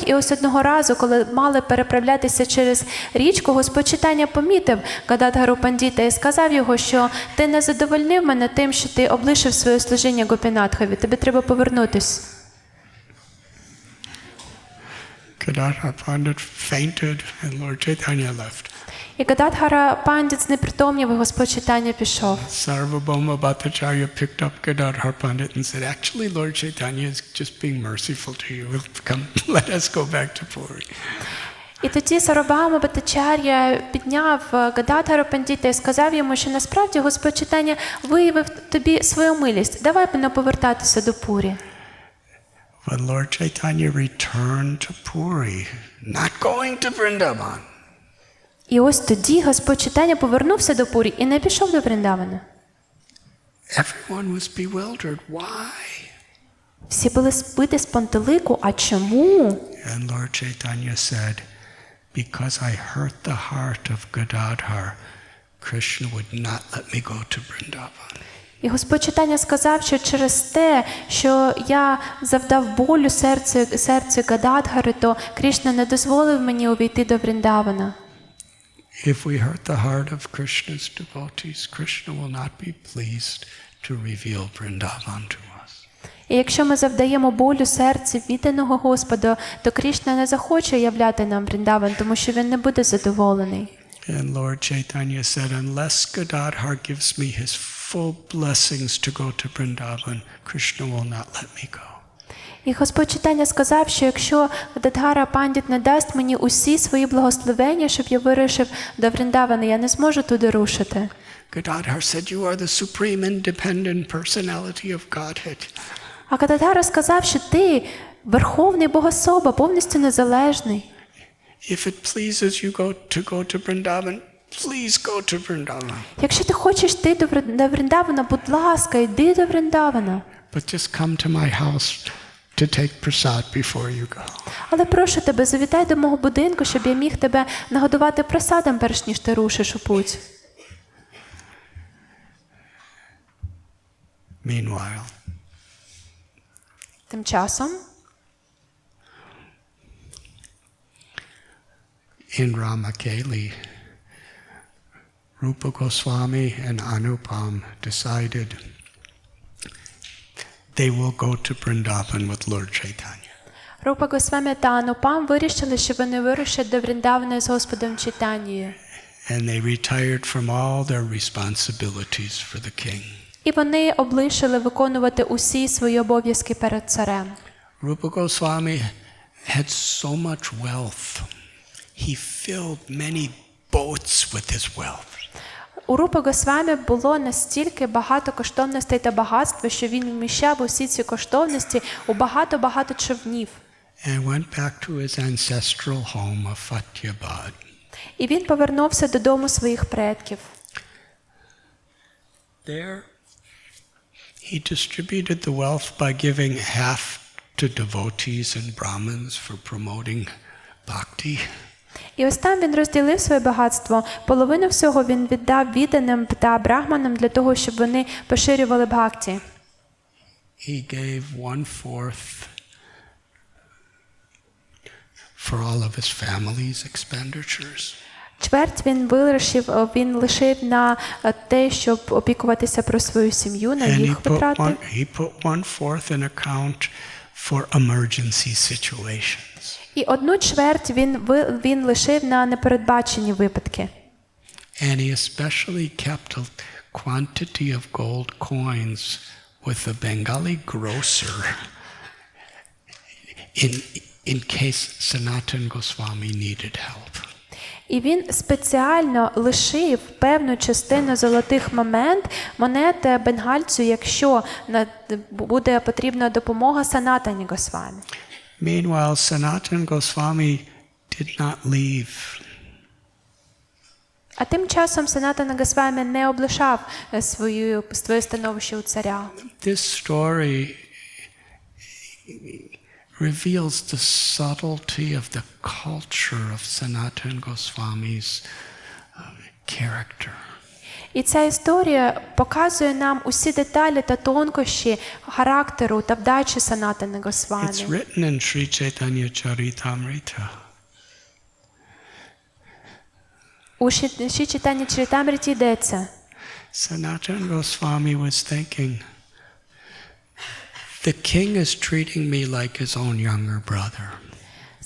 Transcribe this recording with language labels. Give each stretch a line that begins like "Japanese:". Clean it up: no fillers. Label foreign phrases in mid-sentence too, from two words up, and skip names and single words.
Ukrainian: І ось одного разу, коли мали переправлятися через річку, Господь Чайтання помітив Гададхару Пандіта і сказав його, що ти не задовольнив мене тим, що ти облишив своє служіння Гопінатхові, тобі треба повернутися.
English: Gadadhar Pandit fainted and Lord Chaitanya left.
Ukrainian: І Гададгара Пандит знепритомнів, і Господь читання пішов.
English: Sarvabhauma Bhattacharya picked up Gadadhar Pandit and said, actually, Lord Chaitanya is just being merciful to you. Come, let us go back to Puri.
Ukrainian: І тоді Сарвабхаума Бхаттачар'я підняв Гададгара Пандіта і сказав йому, що насправді Господь читання виявив тобі свою милість. Давай повертатися до Пурі.
English: When Lord Chaitanya returned to Puri, not going to Vrindavan.
Ukrainian: І ось тоді Господь читання повернувся до Пурі і не пішов до Вріндавана.
English: Everyone was bewildered. Why?
Ukrainian: Всі були збиті з пантелику. А чому?
English: And Lord Chaitanya said, because I hurt the heart of Gadadhar, Krishna would not let me go to Vrindavan.
Ukrainian: І Господь читання сказав, що через те, що я завдав болю серцю Гададгари, то Кришна не дозволив мені увійти до Вріндавана.
English: If we hurt the heart of Krishna's devotees, Krishna will not be pleased to reveal Vrindavan to us.
Ukrainian: І якщо ми завдаємо болю серцю відданого Господа, то Кришна не захоче являти нам Вріндаван, тому що він не буде задоволений.
English: And Lord Chaitanya said, unless Gadadhar gives me his full blessings to go to Vrindavan, Krishna will not let me go.
Ukrainian: І Господь читання сказав, що якщо Гададгара Пандит не дасть мені усі свої благословення, щоб я вирушив до Вріндавана, я не зможу туди рушити.
English: Gadadhar said, you are the supreme independent personality of Godhead.
Ukrainian: А Гададгара сказав, що ти верховний Богособа, повністю незалежний.
English: If it pleases you to go to Vrindavan, please go to Vrindavan.
Ukrainian: Якщо ти хочеш йти до Вріндавана, будь ласка, йди до Вріндавана.
English: But just come to my house to take prasad before you go.
Ukrainian: Але прошу тебе, завітай до мого будинку, щоб я міг тебе нагодувати просадом, перш ніж ти рушиш у путь.
English: Meanwhile,
Ukrainian: Тим часом
English: in Ramakeli, Rupa Goswami and Anupam decided they will go to Vrindavan with Lord Chaitanya.
Ukrainian: Рупа Госвамі та Анупам вирішили, що вони вирушать до Вріндавана з Господом Чайтанєю.
English: And they retired from all their responsibilities for the king.
Ukrainian: І вони облишили виконувати усі свої обов'язки перед царем.
English: Rupa Goswami had so much wealth. He filled many boats with his wealth.
Ukrainian: У Рупа Госвамі було настільки багато коштовностей та багатства, що він вміщав усі ці коштовності у багато-багато човнів.
English: And went back to his ancestral home of Fatyabad.
Ukrainian: І він повернувся додому своїх предків.
English: There, he distributed the wealth by giving half to devotees and Brahmins for promoting bhakti.
Ukrainian: І ось там він розділив своє багатство. Половину всього він віддав відданим та брахманам для того, щоб вони поширювали бхакті.
English: He gave 1/4 for all of his family's expenditures.
Ukrainian: Чверть він лишив на те, щоб опікуватися про свою сім'ю, на
English: And
Ukrainian: їх витрати.
English: he put 1/4 in account for emergency situations.
Ukrainian: І одну чверть він лишив на непередбачені випадки.
English: And he especially kept a quantity of gold coins with a Bengali grocer in case Sanatana Goswami needed help.
Ukrainian: І він спеціально лишив певну частину золотих монет бенгальцю, якщо буде потрібна допомога Санатані Госвамі.
English: Meanwhile, Sanatana Goswami did not leave.
Ukrainian: А тим часом Санатана Госвамі не облишав своє становище у царя.
English: This story reveals the subtlety of the culture of Sanatana Goswami's character.
Ukrainian: І ця історія показує нам усі деталі та тонкощі характеру та вдачі Санатани Госвамі.
English: It's written in Sri Chaitanya Charitamrita.
Ukrainian: У Шрі Чайтані Чаритамриті йдеться.
English: Sanatana Goswami was thinking, the king is treating me like his own younger brother.